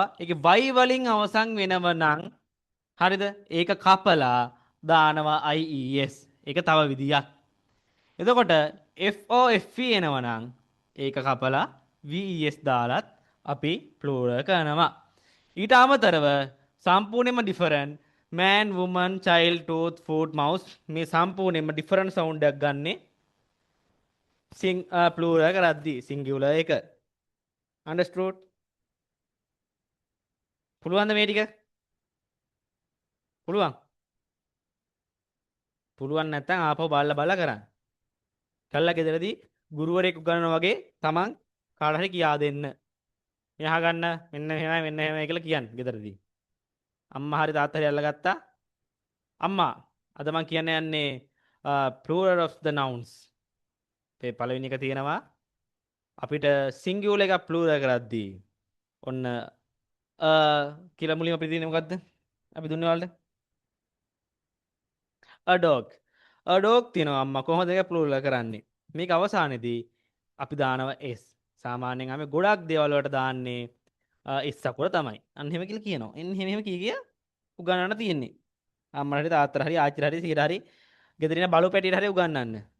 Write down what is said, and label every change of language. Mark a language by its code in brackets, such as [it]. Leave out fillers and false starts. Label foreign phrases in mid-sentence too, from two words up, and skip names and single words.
[si] ඒක y වලින් අවසන් වෙනව නම් හරිද? ඒක කපලා දානවා IES. ඒක තව විදියක්. එතකොට FOFE එනවා නම් ඒක කපලා VES දාලත් අපි ප්ලූරල් කරනවා. ඊට අමතරව සම්පූර්ණයෙන්ම ඩිෆරන්ට් [en] man woman child tooth foot mouse [si] මේ සම්පූර්ණයෙන්ම ඩිෆරන්ට් සවුන්ඩ් එකක් ගන්නෙ ප්ලූරල් කරද්දී සිංගියුලර් එක. understood? පුළුවන්ද මේ ටික? පුළුවන්. පුළුවන් නැත්නම් ආපහු බලලා කරන්න. කළා ගෙදරදී ගුරුවරයෙක් උගන්වනවා වගේ තමන් කාට හරි කියා දෙන්න. මේ අහගන්න මෙන්න මෙහෙමයි මෙන්න මෙහෙමයි කියලා කියන්න ගෙදරදී. අම්මා හරි තාත්තා හරි අල්ලගත්තා. අම්මා අද මම කියන්න යන්නේ [en] plural of the nouns. [si] මේ පළවෙනි එක තියෙනවා අපිට singular එකක් plural කරද්දී ඔන්න කියලා මුලින්ම අපිට තියෙන්නේ මොකද්ද? අපි දුන්නේ වලට [en] a dog. a dog [si] තියෙනවා අම්මා කොහොමද ඒක plural කරන්නේ? මේක අවසානයේදී අපි දානවා s. සාමාන්‍යයෙන් අපි ගොඩක් දේවල් වලට දාන්නේ s අකුර තමයි. අන්න එහෙම කියලා කියනවා. එන්න එහෙම කිය උගන්වන්න තියෙන්නේ. අම්මලා හරි තාත්තලා හරි ආච්චිලා හරි සීලා හරි ගෙදර ඉන්න බලු පැටියට හරි උගන්වන්න.